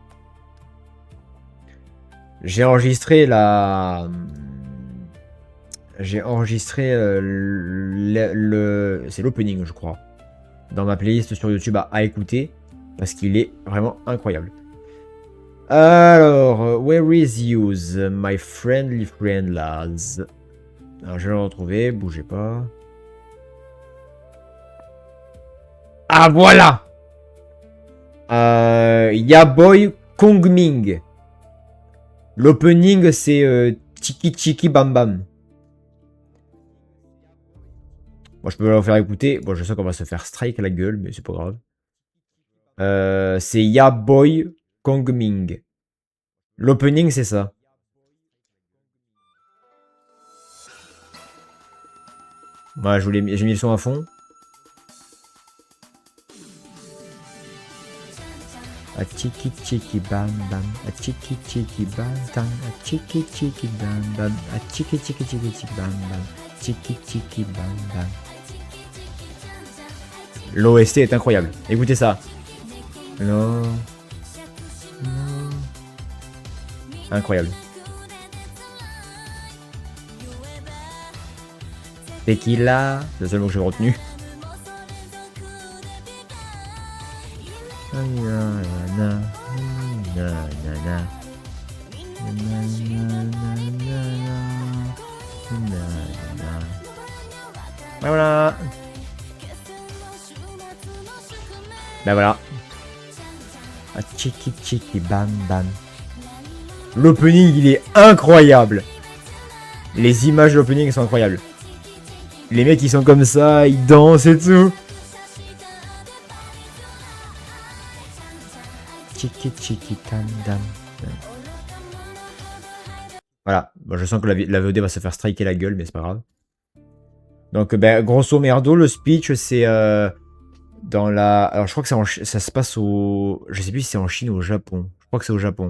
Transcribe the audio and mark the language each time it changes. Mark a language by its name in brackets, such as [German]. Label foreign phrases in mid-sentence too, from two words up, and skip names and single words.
[French] J'ai enregistré la... J'ai enregistré c'est l'opening, je crois. Dans ma playlist sur YouTube à écouter. Parce qu'il est vraiment incroyable. Alors, [English] where is yours, my friendly friend lads? [French] Alors, je vais le retrouver, bougez pas. Ah, voilà! Yaboy Kongming. L'opening, c'est Chiki Chiki Bam Bam. Bon, je peux le faire écouter. Bon, je sais qu'on va se faire strike à la gueule, mais c'est pas grave. C'est Yaboy Kongming. L'opening, c'est ça. Voilà, j'ai mis le son à fond. A chiki chiki bam bam, a chiki chiki bam bam, a chiki chiki bam bam, a chiki chiki chiki chiki bam bam, chiki chiki bam bam. L'OST est incroyable. Écoutez ça. Non. Non. Incroyable. Tequila, c'est le seul mot que j'ai retenu. Voilà. Ben voilà. Ah, chiki chiki bam bam. L'opening il est incroyable. Les images de l'opening sont incroyables. Les mecs ils sont comme ça, ils dansent et tout. Chiki chiki tam dam. Voilà, bon, je sens que la VOD va se faire striker la gueule, mais c'est pas grave. Donc, ben, grosso merdo, le speech, c'est dans la... Alors, je crois que ça se passe au... Je sais plus si c'est en Chine ou au Japon. Je crois que c'est au Japon.